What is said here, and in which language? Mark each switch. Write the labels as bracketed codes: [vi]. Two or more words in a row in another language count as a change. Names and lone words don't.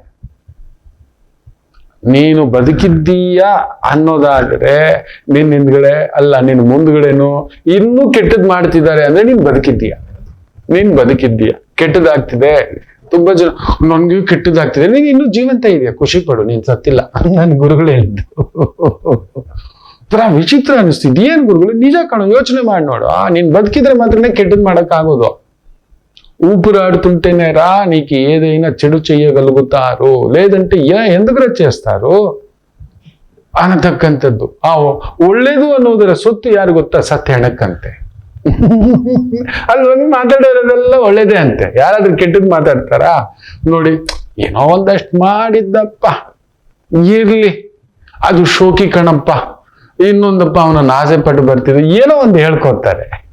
[kn] ನೀನು ಬದುಕಿದ್ದೀಯಾ ಅನ್ನೋದಾದ್ರೆ ನಿನ್ ಹಿಂದ್ಗಡೆ ಅಲ್ಲ, ನಿನ್ ಮುಂದ್ಗಡೆನು ಇನ್ನೂ ಕೆಟ್ಟದ್ ಮಾಡ್ತಿದ್ದಾರೆ ಅಂದ್ರೆ ನೀನ್ ಬದುಕಿದ್ದೀಯಾ. ಕೆಟ್ಟದಾಗ್ತಿದೆ, ತುಂಬಾ ಜನ ನನ್ಗೂ ಕೆಟ್ಟದಾಗ್ತಿದೆ, ನೀನ್ ಇನ್ನೂ ಜೀವಂತ ಇದೆಯಾ, ಖುಷಿ ಪಡು, ನೀನ್ ಸತ್ತಿಲ್ಲ. ನನ್ ಗುರುಗಳು ಹೇಳಿದ್ದು ವಿಚಿತ್ರ ಅನಿಸ್ತಿದ್. ಏನ್ ಗುರುಗಳು, ನಿಜ ಕಾಣೋ, ಯೋಚನೆ ಮಾಡಿ ನೋಡು. ನೀನ್ ಬದುಕಿದ್ರೆ ಮಾತ್ರನೇ ಕೆಟ್ಟದ್ ಮಾಡಕ್ ಆಗೋದು. [te] ఊపిరాడుతుంటేనే రా నీకు ఏదైనా చెడు చెయ్యగలుగుతారు, లేదంటే ఎందుకు చేస్తారు ಅನ್ನತಕ್ಕಂಥದ್ದು. [kn] ಒಳ್ಳೇದು ಅನ್ನೋದರ ಸೊತ್ತು ಯಾರು ಗೊತ್ತಾ? ಸತ್ತ ಹೆಣಕ್ಕಂತೆ. ಅಲ್ಲಿ ಒಂದು ಮಾತಾಡೋರೆಲ್ಲ ಒಳ್ಳೇದೇ ಅಂತೆ. ಯಾರಾದ್ರೂ ಕೆಟ್ಟದ್ ಮಾತಾಡ್ತಾರ ನೋಡಿ, ಏನೋ ಒಂದಷ್ಟು ಮಾಡಿದ್ದಪ್ಪ, ಇರ್ಲಿ ಅದು ಶೋಕಿ ಕಣಪ್ಪ, ಇನ್ನೊಂದಪ್ಪ ಅವನನ್ನ ಆಸೆ ಪಟ್ಟು ಬರ್ತಿದ್ರು, ಏನೋ ಒಂದು ಹೇಳ್ಕೊತಾರೆ.